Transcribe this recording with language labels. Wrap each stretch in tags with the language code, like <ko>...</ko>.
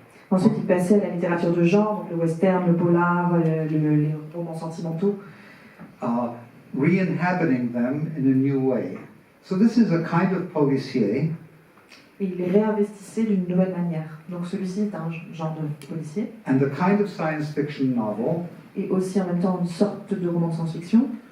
<fr>Ensuite, il passait à la littérature de genre, donc le western, le polar, les romans sentimentaux.</fr> <en>Re-inhabiting them in a new way. So this is a kind of policier.</en> <fr>Et il les réinvestissait d'une nouvelle manière. Donc celui-ci est un genre de policier.</fr> <en>And a kind of science fiction novel.</en> <fr>Et aussi en même temps une sorte de roman de science-fiction.</fr>